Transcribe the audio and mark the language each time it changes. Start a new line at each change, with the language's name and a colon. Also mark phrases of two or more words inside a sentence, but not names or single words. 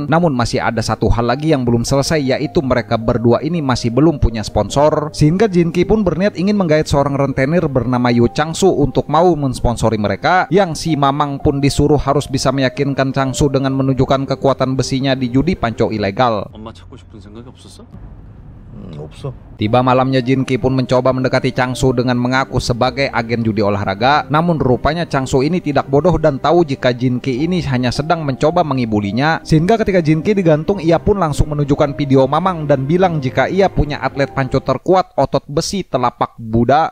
Indonesian: Namun masih ada satu hal lagi yang belum selesai, yaitu mereka berdua ini masih belum punya sponsor. Sehingga Jin Ki pun berniat ingin menggait seorang rentenir bernama Yu Chang-su untuk mau mensponsori mereka. Yang si Mamang pun disuruh harus bisa meyakinkan Chang-su dengan menunjukkan kekuatan besinya di judi panco ilegal.
Korean: 엄마 찾고 싶은 생각이 없었어? 없어.
Indonesian: Tiba malamnya Jin Ki pun mencoba mendekati Chang-su dengan mengaku sebagai agen judi olahraga. Namun rupanya Chang-su ini tidak bodoh dan tahu jika Jin Ki ini hanya sedang mencoba mengibulinya. Sehingga ketika Jin Ki digantung, ia pun langsung menunjukkan video Mamang dan bilang jika ia punya atlet panco terkuat otot besi telapak Buddha.